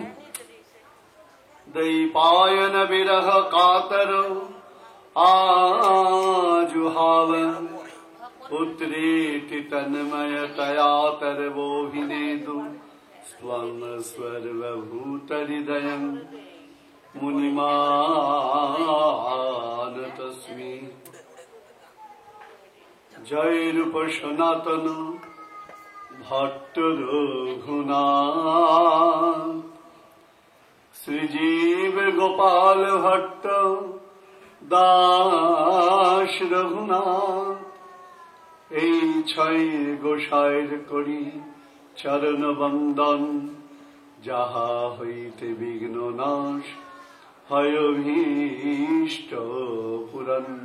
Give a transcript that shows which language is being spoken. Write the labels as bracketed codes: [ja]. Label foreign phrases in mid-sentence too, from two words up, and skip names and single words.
[sa] दैपायन विरह कातरो आजुहाव पुत्रेति तन्मयतया तरवोऽभिनेदु स्वं सर्वभूतहृदयं मुनिमानतस्मि [bn] जय रूप सनातन भट्ट रघुनाथ श्रीजीव गोपाल भट्ट दास रघुनाथ এই ছয় গোসাইর করি চরণ বন্দন যাহা হইতে বিঘ্ন নাশ হয় অভীষ্ট পূরণ